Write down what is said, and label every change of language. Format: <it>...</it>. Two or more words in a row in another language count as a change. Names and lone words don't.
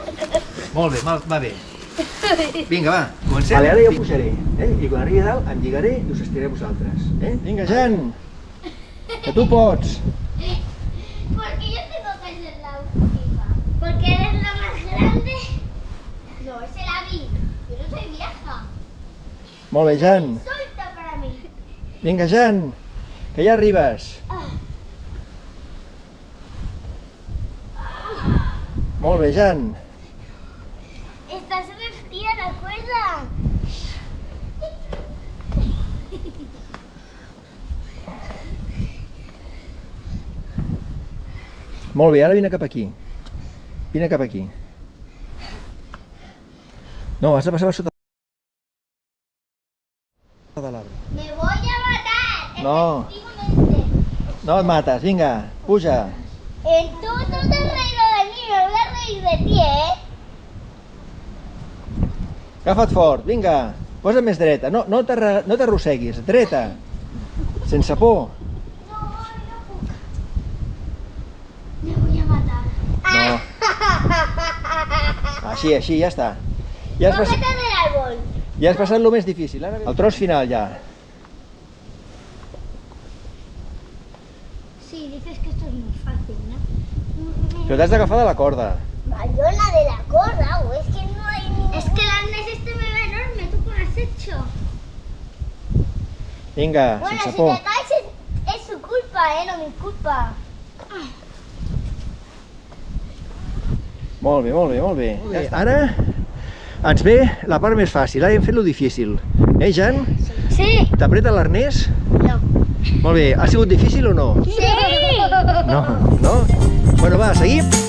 <ca>Molt bé, va bé. Vinga, va, comencem. Vale, ara jo pujaré, i quan arribi a dalt em lligaré i us estiraré vosaltres. Vinga, Jan, que tu pots.</ca> <es>Porque yo tengo que ser la última. Porque eres la más grande. No, ese la vi. Yo no soy vieja.</es> <ca>Molt bé, Jan.</ca> <es>Solta para mí.</es> <ca>Vinga, Jan, que ja arribes. Molt bé, Jan.</ca> <es>Estás vestida, recuerda.</es> <ca>Molt bé, ara vine cap aquí. Vine cap aquí. No, has de passar per sota de l'arbre.</ca> <es>Me voy a matar. No. Efectivamente.</es> <ca>No et mates, vinga, puja.</ca> <es>Tú no te has reído de mí, me voy a reír de ti, ¿eh?</es> <ca>Agafa't fort, vinga. Posa't més dreta, no t'arrosseguis, dreta. Sense por. No, no puc.</ca> <es>Me voy a matar.</es> <ca>No. Així, ja està. Ja has</ca> <es>Cógete del árbol.</es> <ca>passat el més difícil, ara el tros final ja.</ca> <es>Sí, dices que esto es muy fácil, ¿no?</es> <ca>Però t'has d'agafar de la corda. Mariona, de la corda,</ca> <es>o es que no hay ni... Es que el arnés este me va enorme, ¿tú cómo lo has hecho?</es> <ca>Vinga,</ca> <es>Bueno,</es> <ca>sense</ca> <es>si</es> <ca>por.</ca> <es>te caes es su culpa, no mi culpa.</es> <ca>Molt bé, molt bé, molt bé. Ara ens ve la part més fàcil, ara hem fet lo difícil. Jan? Sí. T'apreta l'arnès? No. Molt bé, ha sigut difícil o no? Sí. No, no? Bueno, va, seguim.</ca>